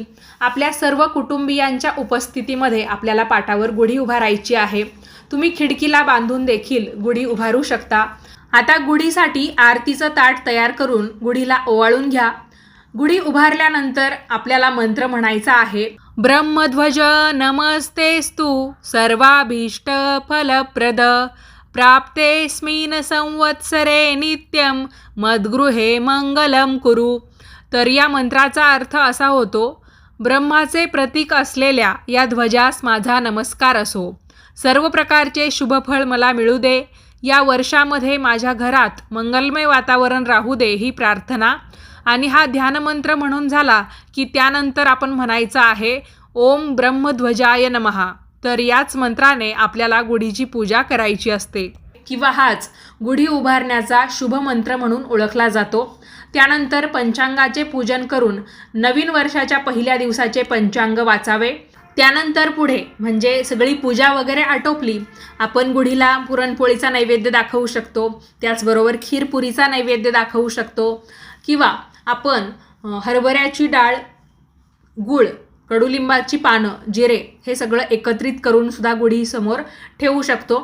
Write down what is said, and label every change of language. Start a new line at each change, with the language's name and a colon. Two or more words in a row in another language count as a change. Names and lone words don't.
Marathi: आपल्या सर्व कुटुंबियांच्या उपस्थितीमध्ये आपल्याला पाटावर गुढी उभारायची आहे. तुम्ही खिडकीला बांधून देखील गुढी उभारू शकता. आता गुढीसाठी आरतीचं ताट तयार करून गुढीला ओवाळून घ्या. गुढी उभारल्यानंतर आपल्याला मंत्र म्हणायचा आहे.
Sanskrit: ब्रह्मध्वज नमस्तेस्तु सर्वाभीष्ट फलप्रद प्राप्तेस्मिन् संवत्सरे नित्यं मद्गृहे मंगलम कुरु.
Marathi: तर या मंत्राचा अर्थ असा होतो, ब्रह्माचे प्रतीक असलेल्या या ध्वजास माझा नमस्कार असो. सर्व प्रकारचे शुभफळ मला मिळू दे. या वर्षामध्ये माझ्या घरात मंगलमय वातावरण राहू दे ही प्रार्थना. आणि हा ध्यानमंत्र म्हणून झाला की त्यानंतर आपण म्हणायचं आहे
Sanskrit: ओम ब्रह्मध्वजाय नमः.
Marathi: तर याच मंत्राने आपल्याला गुढीची पूजा करायची असते किंवा हाच गुढी उभारण्याचा शुभ मंत्र म्हणून ओळखला जातो. त्यानंतर पंचांगाचे पूजन करून नवीन वर्षाच्या पहिल्या दिवसाचे पंचांग वाचावे. त्यानंतर पुढे म्हणजे सगळी पूजा वगैरे आटोपली, आपण गुढीला पुरणपोळीचा नैवेद्य दाखवू शकतो, त्याचबरोबर खीरपुरीचा नैवेद्य दाखवू शकतो किंवा आपण हरभऱ्याची डाळ, गूळ, कडुलिंबाची पानं, जिरे हे सगळं एकत्रित करून सुद्धा गुढीसमोर ठेवू शकतो.